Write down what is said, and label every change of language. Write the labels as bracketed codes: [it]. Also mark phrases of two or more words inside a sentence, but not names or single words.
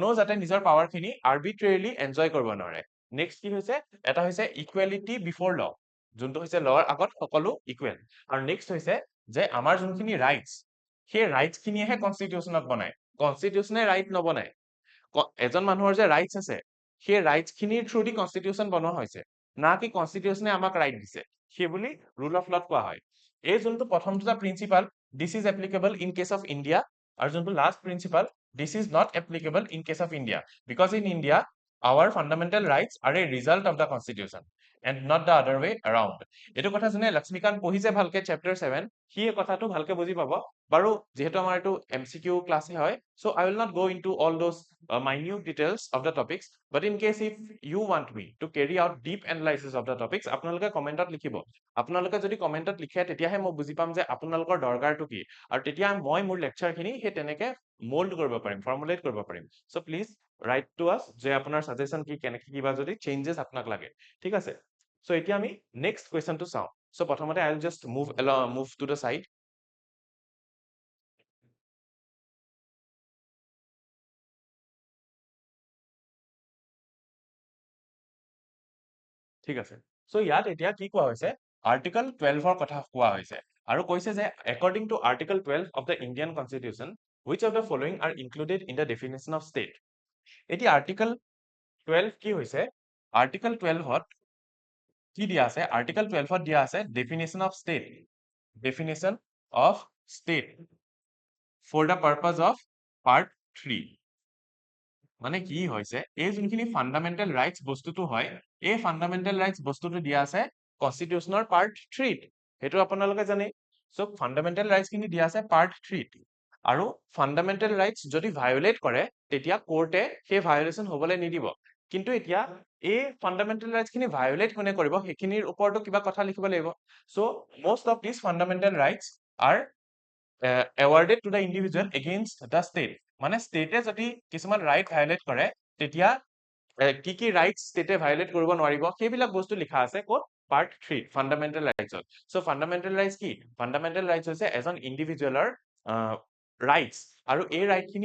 [as] যাতে নিজৰ পাৱাৰখিনি [en] arbitrarily enjoy [as] কৰিব নোৱাৰে নেক্সট কি হৈছে এটা হৈছে [en] equality before law [as] যোনটো হৈছে লৰ আগত সকলো ইকুৱেল আৰু নেক্সট হৈছে যে আমাৰ যোনখিনি ৰাইটছ সেই ৰাইটছ খিনিয়েহে কনস্টিটিউশনক বনায় কনস্টিটিউশনে ৰাইট নবনায় এজন মানুহৰ যে ৰাইটছ আছে সেই ৰাইটছ খিনিৰ [en] through the constitution [as] বনোৱা হৈছে না কি কনস্টিটিউশনে আমাক ৰাইট দিছে সেইবুলি [en] rule of lawত [as] কোৱা হয় এই যোনটো প্ৰথম দুটা [en] principle this is applicable in case of India [as] আৰু যোনটো [en] last principle this is not applicable in case of India because in India our fundamental rights are a result of the constitution and not the other way around [as] এইটো কথা যোনে লক্ষ্মীকান্ত পঢ়িছে ভালকে চেপ্টাৰ 7 সি এই কথাটো ভালকে বুজি পাব বাৰু যেহেতু আমাৰ এইটো এমচিকিউ ক্লাছে হয় [en] so I will not go into all those minute details of the topics [as] but in case if you want me to carry out deep analysis of the topics আপোনালোকে কমেন্টত লিখিব আপোনালোকে যদি কমেন্টত লিখে তেতিয়াহে মই বুজি পাম যে আপোনালোকৰ দৰকাৰটো কি আৰু তেতিয়া মই মোৰ লেকচাৰখিনি সেই তেনেকে মোল্ড কৰিব পাৰিম ফৰ্মুলেট কৰিব পাৰিম [en] so please write to us [as] যে আপোনাৰ সাজেশন কি কেনেকে কিবা যদি চেঞ্জেস আপোনাক লাগে ঠিক আছে সো এতিয়া আমি নেক্সট কোৱেশ্চনটো চাওঁ সো প্ৰথমতে [en] I will just move to the side [as] ঠিক আছে সো ইয়াত এতিয়া কি কোৱা হৈছে আৰ্টিকল 12 ৰ কথা কোৱা হৈছে আৰু কৈছে যে according [en] to article 12 of the Indian constitution which of the following are included in the definition of state [as] এতিয়া আৰ্টিকল 12 কি হৈছে আৰ্টিকল 12 ত কি দিয়া আছে আৰ্টিকল 12 ত দিয়া আছে [en] definition of state definition of state for the purpose of part 3 [as] মানে কি হৈছে এই যোনখিনি [en] fundamental rights বস্তুটো [as] হয় এই [en] fundamental rights [as] বস্তুটো দিয়া আছে কনস্টিটিউশনৰ পাৰ্ট 3 ত হেতু আপোনালোকে জানে সো [en] fundamental rights [as] খিনি দিয়া আছে পাৰ্ট 3 ত আৰু [en] fundamental rights [as] যদি ভায়োলেট কৰে তেতিয়া কোৰ্টে সেই ভায়োলেশন হ'বলৈ নিদিব কিন্তু এতিয়া এই [en] fundamental rights [as] খিনি ভায়োলেট কোনে কৰিব সেইখিনিৰ ওপৰতো কিবা কথা লিখিব লাগিব সো [en] most of this fundamental rights [as] আৰ [en] awarded to the individual against the state [as] মানে ষ্টেটে যদি কিছুমান ৰাইট ভায়োলেট কৰে তেতিয়া কি ৰাইটস ষ্টেটে ভায়োলেট কৰিব নোৱাৰিব সেইবিলাক বস্তু লিখা আছে ক'ত পাৰ্ট 3 [en] fundamental rightsত [as] সো [en] fundamental rights [as] কি [en] fundamental rights [as] হৈছে এজন ইন্ডিভিজুৱেলৰ ৰাইটস আৰু এই ৰাইট খিনি